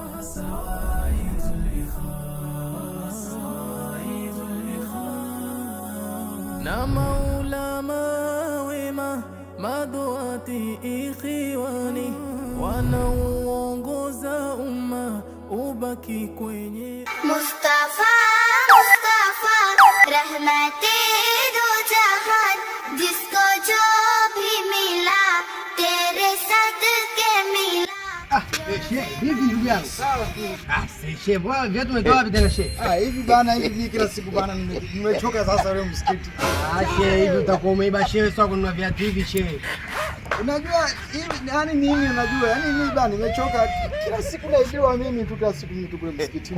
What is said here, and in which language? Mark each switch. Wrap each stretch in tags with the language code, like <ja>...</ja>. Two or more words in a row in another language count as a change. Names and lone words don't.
<sw>na maulama wema maduati ikhiwani wanaoongoza umma ubaki kwenye</sw> <hi>Mustafa रहमते दो जहान जिसको जो भी मिला तेरे सदके मिला.</hi> <sw>Hivi ndugu yangu. Sawa tu. Shehe, bwana viatu umetoa wapi tena shehe? Hivi bana, hivi kila siku bana nimechoka sasa leo msikiti. Shehe, hivi utakuwa umeiba shehe, sio kununua viatu hivi shehe. Unajua hivi yani nini, unajua yani mimi bana nimechoka kila siku naibiwa mimi tu, kila siku mimi tu kule msikitini.</sw>